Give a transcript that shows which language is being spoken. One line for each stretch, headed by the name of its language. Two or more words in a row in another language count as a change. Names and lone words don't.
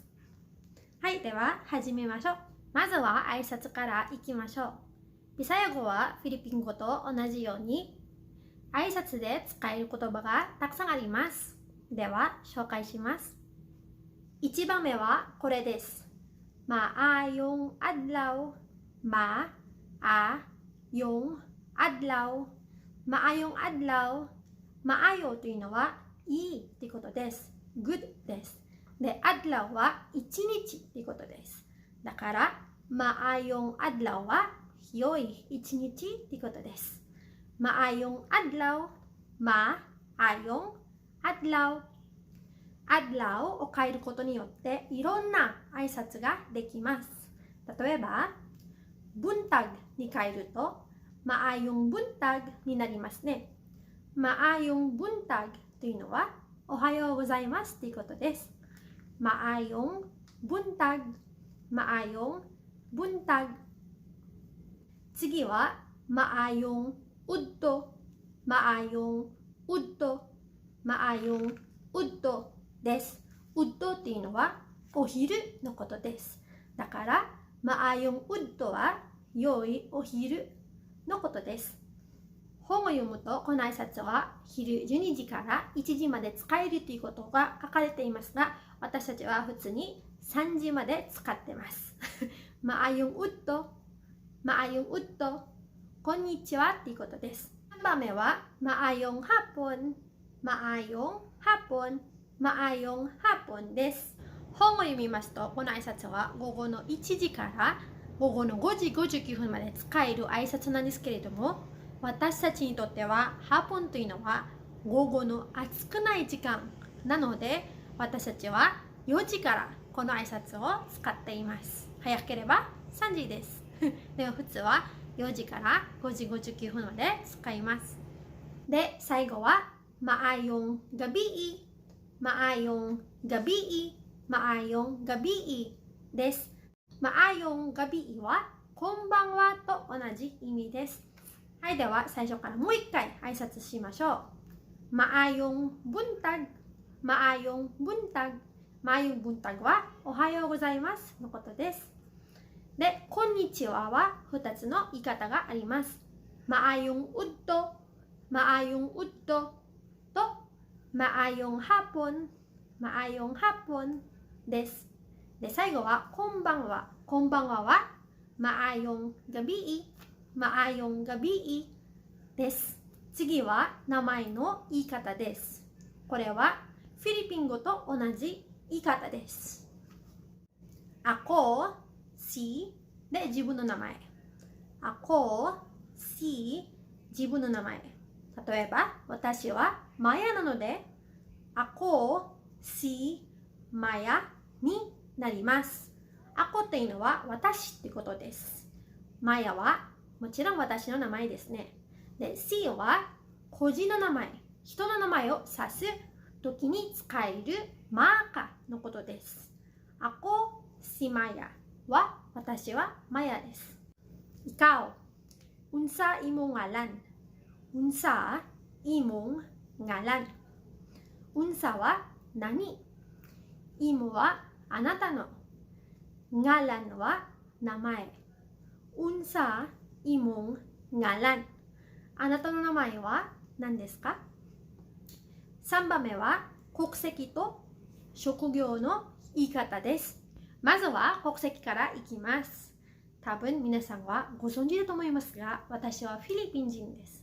Japanese: はい、では始めましょう。まずは挨拶からいきましょう。ビサヤ語はフィリピン語と同じように挨拶で使える言葉がたくさんあります。では紹介します。1番目はこれです。
Cebuano: Maayong adlaw, maayong adlaw, maayong adlaw, maayo
Japanese: というのはいいということです。good です。で、adlaw は一日ということです。だから、
Cebuano: maayong adlaw
Japanese: は良い一日ということです。
Cebuano: maayong adlaw, maayong adlaw。
Japanese: adlaw を変えることによっていろんな挨拶ができます。例えば、buntag に変えると
Cebuano: maayong buntag
Japanese: になりますね。
Cebuano: maayong buntag
Japanese: というのはおはようございますということです。
Cebuano: maayong buntag, maayong buntag。
Japanese: 次は
Cebuano: maayong udto, maayong udto, maayong udto
Japanese: です。ウッドっていうのはお昼のことです。だから、
Cebuano: maayong udto
Japanese: は良いお昼のことです。本を読むと、この挨拶は昼12時から1時まで使えるということが書かれていますが、私たちは普通に3時まで使っています。
Cebuano: maayong udto, maayong udto、
Japanese: こんにちはということです。3番目は、
Cebuano: maayong hapon、maayong hapon、maayong hapon
Japanese: です。本を読みますと、この挨拶は午後の1時から午後の5時59分まで使える挨拶なんですけれども、私たちにとってはハポンというのは午後の暑くない時間なので、私たちは4時からこの挨拶を使っています。早ければ3時です。でも普通は4時から5時59分まで使います。で、最後は
Cebuano: maayong gabi, maayong gabi, maayong gabi
Japanese: です。
Cebuano: maayong gabi
Japanese: はこんばんはと同じ意味です。はい、では最初からもう一回挨拶しましょう。
Cebuano: maayong buntag, maayong buntag, maayong buntag
Japanese: はおはようございますのことです。で、こんにちはは2つの言い方があります。
Cebuano: maayong udto, maayong udto
Japanese: と
Cebuano: maayong hapon, maayong hapon
Japanese: です。で、最後はこんばんは。こんばんはは
Cebuano: maayong gabi, maayong gabi
Japanese: です。次は名前の言い方です。これはフィリピン語と同じ言い方です。
Cebuano: Ako, si
Japanese: で自分の名前。
Cebuano: Ako, si
Japanese: 自分の名前。例えば、私はマヤなので、
Cebuano: Ako, si,
Japanese: マヤになります。Ako っていうのは私ってことです。マヤはもちろん私の名前ですね。で、si は個人の名前、人の名前を指すときに使えるマーカーのことです。
Cebuano: Ako, si Maya
Japanese: は私はマヤです。
Cebuano: Ikaw, unsa imong ngalan? Unsa imong ngalan?
Japanese: Unsa は何？imo はあなたの。ngalan は名前。
Cebuano: unsa imong ngalan?
Japanese: あなたの名前は何ですか？ 3 番目は国籍と職業の言い方です。まずは国籍からいきます。多分皆さんはご存知だと思いますが、私はフィリピン人です。